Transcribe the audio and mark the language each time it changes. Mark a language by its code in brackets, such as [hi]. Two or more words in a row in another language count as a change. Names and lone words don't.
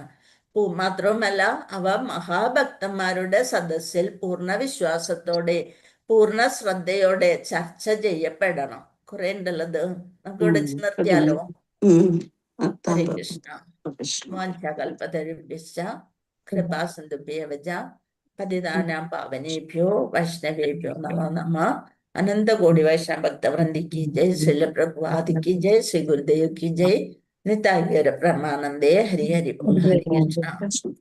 [ml] മാത്രവുമല്ല അവ മഹാഭക്തന്മാരുടെ സദസ്സിൽ പൂർണ്ണ വിശ്വാസത്തോടെ പൂർണ്ണ ശ്രദ്ധയോടെ ചർച്ച ചെയ്യപ്പെടണം. കുറെ ഉണ്ടല്ലത്, നമുക്ക് ഇവിടെ നിർത്തിയാലോ. [sa] ഹരേ കൃഷ്ണ. വാഞ്ചകൽപതരുഭ്യശ്ച കൃപാസിന്ധുഭ്യവച പതിതാനാം പാവനേഭ്യോ വൈഷ്ണവേഭ്യോ നമോ നമഃ. [hi] अनंत कोटि वैष्णव भक्त वृंद की जय, श्रील प्रभुपाद की जय, श्री गुरुदेव की जय, निताय गौर ब्रह्मानंदे हरि हरि बोल. [sa] हरे कृष्णा.